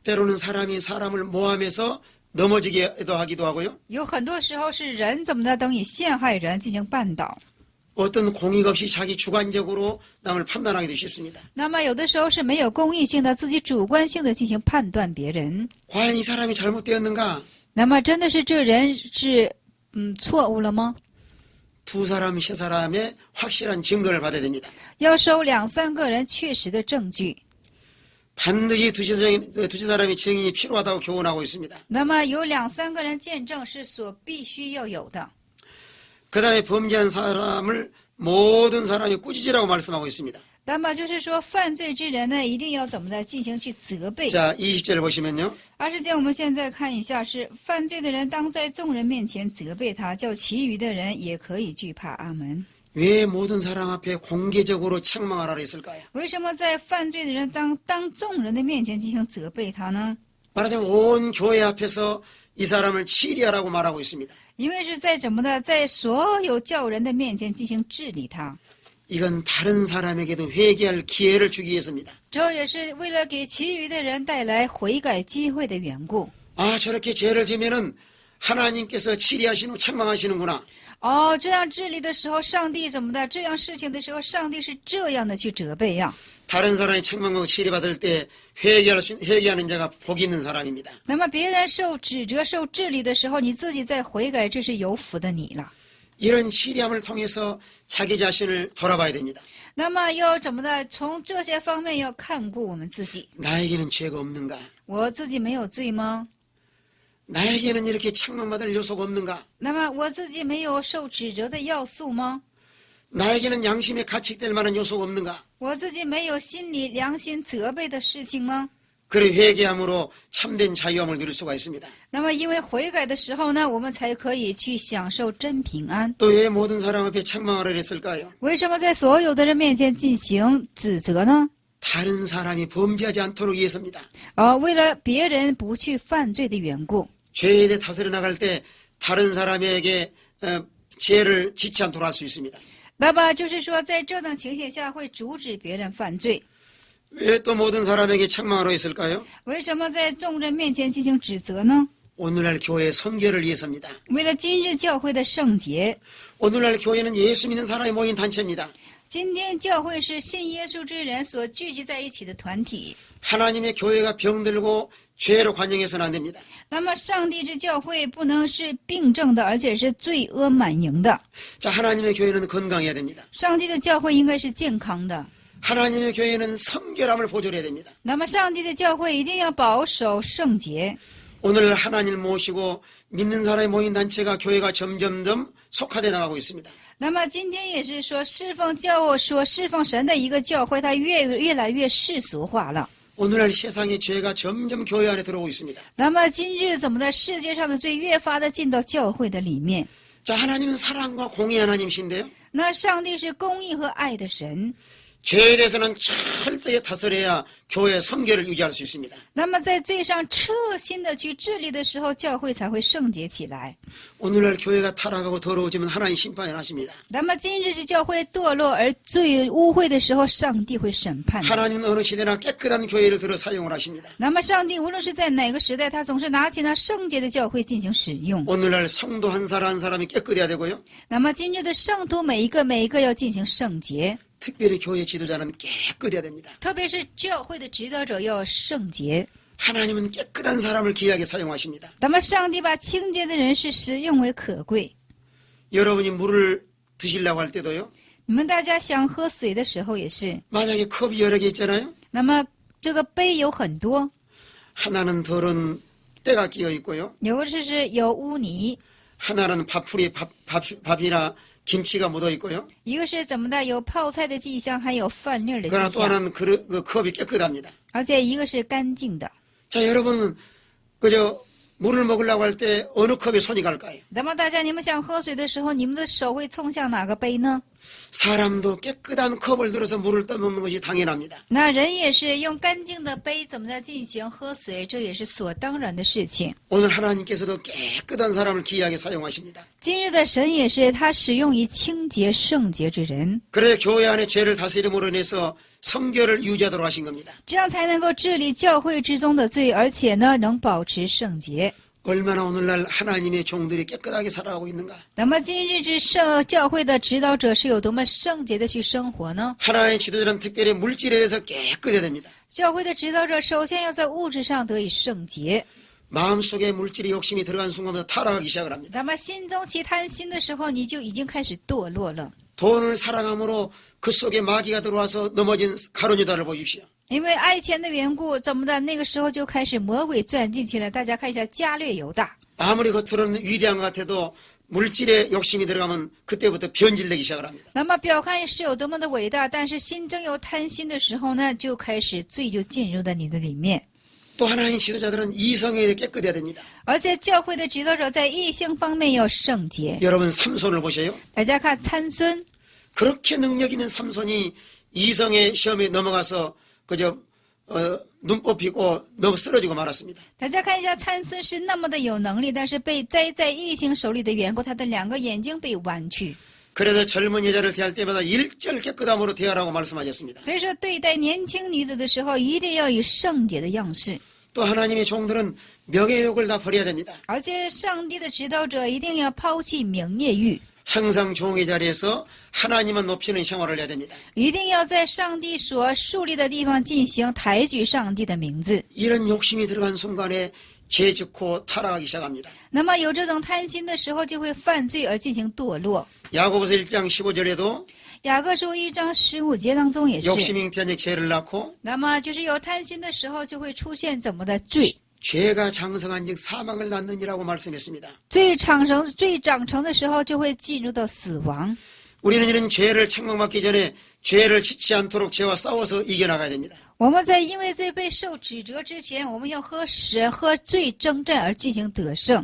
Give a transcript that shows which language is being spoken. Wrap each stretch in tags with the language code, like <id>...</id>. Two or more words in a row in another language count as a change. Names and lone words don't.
<ko>때로는 사람이 사람을 모함해서 넘어지기도 하기도 하고요.</ko> <zh>有很多时候是人怎么的，等以陷害人进行绊倒。</zh> <ko>어떤 공의가 없이 자기 주관적으로 남을 판단하기도 쉽습니다.</ko> <zh>那么有的时候是没有公义性的，自己主观性的进行判断别人。</zh> <ko>과연 이 사람이 잘못되었는가?</ko> <zh>那么真的是这人是错误了吗？</zh> <ko>2사람, 3사람의 확실한 증거를 받아야 됩니다.</ko> <zh>要收2、3个人确实的证据。</zh> <ko>반드시 두세 사람의 증인이 필요하다고 교훈하고 있습니다.</ko> <zh>那么有2、3个人见证是必须要有的。</zh> <ko>그 다음에 범죄한 사람을 모든 사람이 꾸짖으라고 말씀하고 있습니다.</ko> <zh>那么就是说，犯罪之人呢，一定要怎么的进行去责备。</zh> <ko>자, 20절 보시면요.</ko> <zh>20 节我们现在看一下，是犯罪的人当在众人面前责备他，叫其余的人也可以惧怕。阿门。</zh> <ko>왜 모든 사람 앞에 공개적으로 책망하라 했을까요?</ko> <zh>为什么在犯罪的人当众人的面前进行责备他呢？</zh> <ko>말하자면 온 교회 앞에서 이 사람을 치리하라고 말하고 있습니다.</ko> <zh>因为是在怎么的，在所有教人的面前进行治理他。</zh> <ko>이건 다른 사람에게도 회개할 기회를 주기 위해서입니다.</ko> <zh>这也是为了给其余的人带来悔改机会的缘故。</zh> <ko>아, 저렇게 죄를 지면은 하나님께서 치리하시는 책망하시는구나.</ko> <zh>这样治理的时候，上帝怎么的？这样事情的时候，上帝是这样的去责备呀。</zh> <ko>다른 사람이 책망하고 치리받을 때 회개하는 자가 복이 있는 사람입니다.</ko> <zh>那么别人受指责、受治理的时候，你自己在悔改，这是有福的你了。</zh> <ko>이런 치리함을 통해서 자기 자신을 돌아봐야 됩니다.</ko> <zh>那么要怎么的？从这些方面要看顾我们自己。</zh> <ko>나에게는 죄가 없는가?</ko> <zh>我自己没有罪吗？</zh> <ko>나에게는 이렇게 책망받을 요소가 없는가?</ko> <zh>那么我自己没有受指责的要素吗？</zh> <ko>나에게는 양심에 가책될 만한 요소가 없는가?</ko> <zh>我自己没有心理良心责备的事情吗？</zh> <ko>그래 회개함으로 참된 자유함을 누릴 수가 있습니다.</ko> <zh>那么因为悔改的时候呢，我们才可以去享受真平安。</zh> <ko>또 왜 모든 사람 앞에 책망하라 했을까요?</ko> <zh>为什么在所有的人面前进行指责呢？</zh> <ko>다른 사람이 범죄하지 않도록 위해서입니다.</ko> <zh>为了别人不去犯罪的缘故。</zh> <ko>죄에 대해 다스려 나갈 때 다른 사람에게 죄를 짓지 않도록 할 수 있습니다.</ko> <zh>那么就是说，在这种情形下会阻止别人犯罪。</zh> <ko>왜 또 모든 사람에게 책망하러 했을까요?</ko> <zh>为什么在众人面前进行指责呢？</zh> <ko>오늘날 교회의 성결을 위해서입니다.</ko> <zh>为了今日教会的圣洁。</zh> <ko>오늘날 교회는 예수 믿는 사람이 모인 단체입니다.</ko> <zh>今天教会是信耶稣之人所聚集在一起的团体。</zh> <ko>하나님의 교회가 병들고 죄로 관영해서는 안 됩니다.</ko> <zh>那么，上帝之教会不能是病症的，而且是罪恶满盈的。</zh> <ko>자, 하나님의 교회는 건강해야 됩니다.</ko> <zh>上帝的教会应该是健康的。</zh> <ko>하나님의 교회는 성결함을 보존해야 됩니다.</ko> <zh>那么，上帝的教会一定要保守圣洁。</zh> <ko>오늘 하나님을 모시고 믿는 사람이 모인 단체가 교회가 점점점 속화돼 나가고 있습니다.</ko> <zh>那么，今天也是说侍奉侍奉神的一个教会，它越来越世俗化了。</zh> <ko>오늘날 세상의 죄가 점점 교회 안에 들어오고 있습니다.</ko> <zh>那么，今日怎么的世界上的罪越发的进到教会的里面？</zh> <ko>자, 하나님은 사랑과 공의 하나님이신데요.</ko> <zh>那上帝是公义和爱的神。</zh> <ko>죄에 대해서는 철저히 다스려야 교회의 성결을 유지할 수 있습니다.</ko> <zh>那么，在罪上彻心的去治理的时候，教会才会圣洁起来。</zh> <ko>오늘날 교회가 타락하고 더러워지면 하나님 심판을 하십니다.</ko> <zh>那么，今日是教会堕落而罪污秽的时候，上帝会审判的。</zh> <ko>하나님은 어느 시대나 깨끗한 교회를 들어 사용을 하십니다.</ko> <zh>那么，上帝无论是在哪个时代，他总是拿起那圣洁的教会进行使用。</zh> <ko>오늘날 성도 한 사람 한 사람이 깨끗해야 되고요.</ko> <zh>那么，今日的圣徒每一个要进行圣洁，</zh> <ko>특별히 교회 지도자는 깨끗해야 됩니다.</ko> <zh>特别是教会的指导者要圣洁。</zh> <ko>하나님은 깨끗한 사람을 귀하게 사용하십니다.</ko> <zh>那么，上帝把清洁的人是使用为可贵。</zh> <ko>여러분이 물을 드시려고 할 때도요.</ko> <zh>你们大家想喝水的时候也是，</zh> <ko>만약에 컵이 여러 개 있잖아요.</ko> <zh>那么这个杯有很多，</zh> <ko>하나는 덜은 때가 끼어 있고요.</ko> <zh>有的是有污泥，</zh> <ko>하나는 밥이나 김치가 묻어 있고요.</ko> <zh>一个是怎么的有泡菜的迹象，还有饭粒儿的</zh> <ko>그러나</ko> <zh>迹</zh> <ko>또</ko> <zh>象，</zh> <ko>하나는 그 컵이 깨끗합니다.</ko> <zh>而且一个是干净的。</zh> <ko>자, 여러분은 그저 물을 먹으려고 할 때 어느 컵에 손이 갈까요?</ko> <zh>那么大家，你们想喝水的时候，你们的手会冲向哪个杯呢？</zh> <ko>사람도 깨끗한 컵을 들어서 물을 떠먹는 것이 당연합니다.</ko> <zh>那人也是用干净的杯怎么的进行喝水，这也是所当然的事情。</zh> <ko>오늘 하나님께서도 깨끗한 사람을 귀하게 사용하십니다.</ko> <zh>今日的神也是他使用于清洁圣洁之人，</zh> <ko>그래야 교회 안에 죄를 다스림으로 인해서 성결을 유지하도록 하신 겁니다.</ko> <zh>这样才能够治理教会之中的罪，而且呢能保持圣洁。</zh> <ko>얼마나 오늘날 하나님의 종들이 깨끗하게 살아가고 있는가.</ko> <zh>那么今日之教会的指导者是有多么圣洁的去生活呢？</zh> <ko>하나님의 지도자는 특별히 물질에 대해서 깨끗해야 됩니다.</ko> <zh>教会的指导者首先要在物质上得以圣洁。</zh> <ko>마음속에 물질의 욕심이 들어간 순간부터 타락하기 시작을 합니다.</ko> <zh>那么心中起贪心的时候，你就已经开始堕落了。</zh> <ko>돈을 사랑함으로 그 속에 마귀가 들어와서 넘어진 가룟 유다를 보십시오.</ko> <zh>因为爱钱的缘故，怎么的？那个时候就开始魔鬼钻进去了。大家看一下加略犹大，</zh> <ko>아무리 겉으로는 위대한 것 같아도 물질에 욕심이 들어가면 그때부터 변질되기 시작을 합니다.</ko> <zh>那么表看是有多么的伟大，但是心中有贪心的时候呢，就开始罪就进入到你的里面。</zh> <ko>또 하나님 지도자들은 이성에 깨끗해야 됩니다.</ko> <zh>而且教会的指导者在异性方面要圣洁。</zh> <ko>여러분 삼손을 보세요.</ko> <zh>大家看参孙，</zh> <ko>그렇게 능력 있는 삼손이 이성의 시험에 넘어가서 그저 눈 뽑히고 너무 쓰러지고 말았습니다.</ko> <zh>大家看一下参孙是那么的有能力，但是被栽在异性手里的缘故，他的两个眼睛被弯曲。</zh> <ko>그래서 젊은 여자를 대할 때마다 일절 깨끗함으로 대하라고 말씀하셨습니다.</ko> <zh>所以说，对待年轻女子的时候，一定要以圣洁的样式。</zh> <ko>또 하나님의 종들은 명예욕을 다 버려야 됩니다.</ko> <zh>而且，上帝的指导者一定要抛弃名业欲，</zh> <ko>항상 종의 자리에서 하나님만 높이는 생활을 해야 됩니다.</ko> <zh>一定要在上帝所树立的地方进行抬举上帝的名字。</zh> <ko>이런 욕심이 들어간 순간에 죄 짓고 타락하기 시작합니다.</ko> <zh>那么有这种贪心的时候，就会犯罪而进行堕落。</zh> <ko>야고보서 1장 15절에도</ko> <zh>雅各书1章15节当中也是，</zh> <ko>욕심이 잉태한 즉 죄를 낳고</ko> <zh>那么就是有贪心的时候，就会出现怎么的罪？</zh> <ko>죄가 장성한 즉 사망을 낳느니라고 말씀했습니다.</ko> <zh>罪长成的时候，就会进入到死亡。</zh> <ko>우리는 이런 죄를 책망받기 전에 죄를 짓지 않도록 죄와 싸워서 이겨나가야 됩니다.</ko> <zh>我们在因为罪被受指责之前，我们要和罪征战而进行得胜。</zh>